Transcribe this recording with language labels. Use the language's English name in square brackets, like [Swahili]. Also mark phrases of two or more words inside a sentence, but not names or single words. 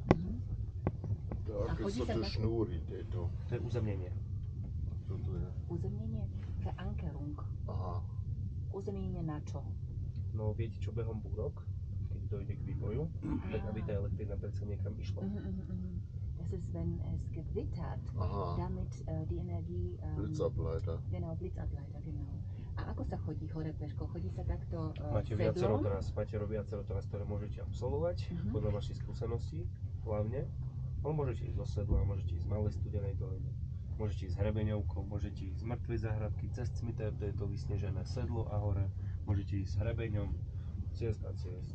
[Slovak] A Aké chodí sú sa to tak- šnúry tieto? To je uzemnenie. Čo to je? Uzemnenie? Verankerung. Aha. Uzemnenie na čo? No viete čo, behom búrok, keď dojde k výboju, tak aby tá elektrina predsa niekam išla. [German] Das ist, wenn es gewittert, [Slovak] Aha. [German] damit die Energie... Blitzableiter. Genau, Blitzableiter, genau. [Slovak] A ako sa chodí hore peško? Chodí sa takto Máte viacero sedlom? tras, ktoré môžete absolvovať, podľa vašich skúseností hlavne. Ale môžete ísť zo sedla, môžete ísť z Malej Studenej doline, môžete ísť hrebeňovkou, môžete ísť z Mŕtvej Záhradky, cez Cmiter, to je to vysnežené sedlo a hore, môžete ísť s hrebeňom, ciest a ciest.